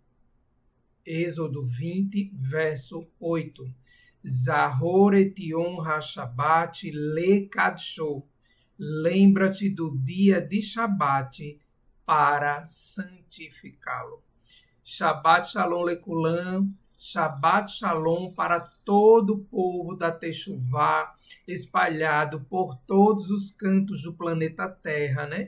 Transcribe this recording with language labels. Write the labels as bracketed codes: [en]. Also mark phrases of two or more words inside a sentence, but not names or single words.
[pt] Êxodo 20, verso 8. [he] זכור את יום השבת לקדשו. [pt] Lembra-te do dia de Shabat para santificá-lo. [he] שבת שלום לכולם. שבת שלום [pt] para todo o povo da Techuvá, espalhado por todos os cantos do planeta Terra, né?